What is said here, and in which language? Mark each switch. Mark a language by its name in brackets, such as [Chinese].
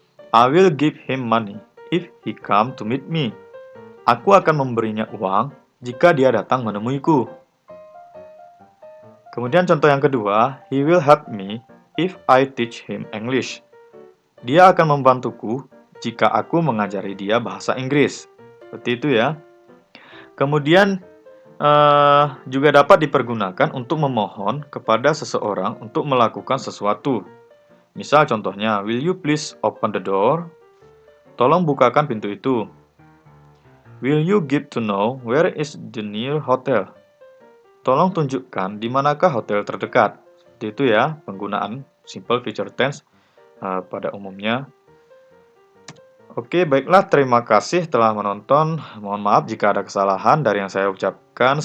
[English] I will give him money if he come to meet me. [Indonesian] Aku akan memberinya uang jika dia datang menemuiku. Kemudian contoh yang kedua, [English] he will help me if I teach him English. [Indonesian] Dia akan membantuku jika aku mengajari dia bahasa Inggris. Seperti itu ya. Kemudian juga dapat dipergunakan untuk memohon kepada seseorang untuk melakukan sesuatu. Misal contohnya, [English] will you please open the door? [Indonesian] Tolong bukakan pintu itu. [English] Will you get to know where is the near hotel? [Indonesian] Tolong tunjukkan di manakah hotel terdekat. Seperti itu ya, penggunaan simple future tense pada umumnya. Oke, baiklah, terima kasih telah menonton. Mohon maaf jika ada kesalahan dari yang saya ucapkan.